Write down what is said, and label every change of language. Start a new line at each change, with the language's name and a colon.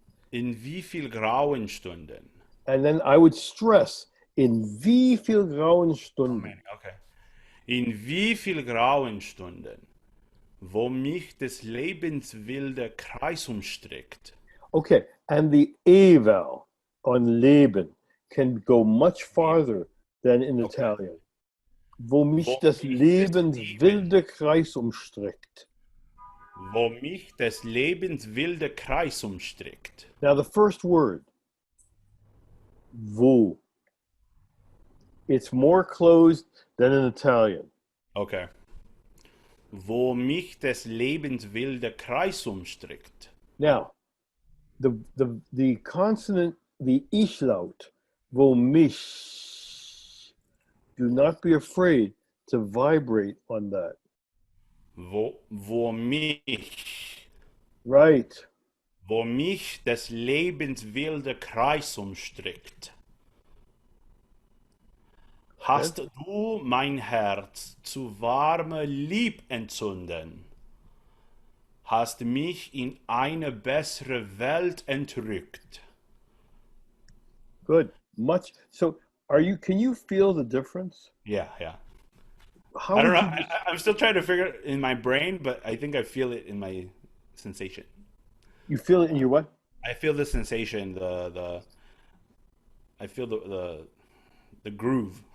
German: In wie viel grauen Stunden?
English: And then I would stress,
German: in wie viel grauen Stunden.
English: Okay.
German: In wie viel grauen Stunden, wo mich des Lebens wilder Kreis umstrickt.
English: Okay, and the A vowel on Leben can go much farther than in Italian.
German: Wo mich des Lebens wilder Kreis umstrickt. Wo mich des Lebens wilder Kreis umstrickt.
English: Now the first word, wo. It's more closed than in Italian. Okay.
German: Wo mich des Lebens wilder Kreis umstrickt.
English: Now, the consonant, the ich laut,
German: wo mich,
English: do not be afraid to vibrate on that.
German: Wo mich.
English: Right.
German: Wo mich des Lebens wilder Kreis umstrickt. Hast du mein Herz zu warme Lieb entzünden? Hast mich in eine bessere Welt entrückt?
English: Good. Much. So, can you feel the difference? Yeah. How I don't would know. you- I'm still trying to figure it in my brain, but I think I feel it in my sensation. You feel it in your what? I feel the sensation, I feel the groove.